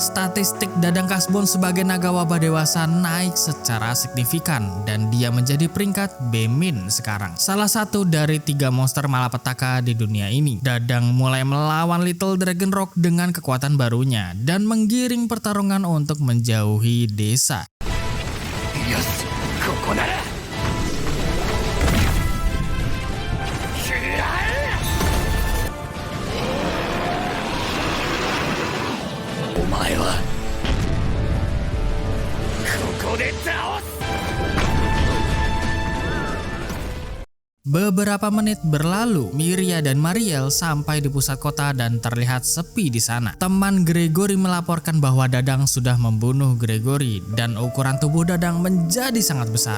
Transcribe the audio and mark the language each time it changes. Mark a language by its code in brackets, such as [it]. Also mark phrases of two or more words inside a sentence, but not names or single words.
[id] Statistik Dadang Kasbon sebagai naga wabah dewasa naik secara signifikan dan dia menjadi peringkat B- sekarang. Salah satu dari 3 monster malapetaka di dunia ini. Dadang mulai melawan Little Dragon Rock dengan kekuatan barunya dan menggiring pertarungan untuk menjauhi desa. [ja] Yes, ここなら。お前はここで倒す。 [id] Beberapa menit berlalu, Miria dan Mariel sampai di pusat kota dan terlihat sepi di sana. Teman Gregory melaporkan bahwa Dadang sudah membunuh Gregory dan ukuran tubuh Dadang menjadi sangat besar.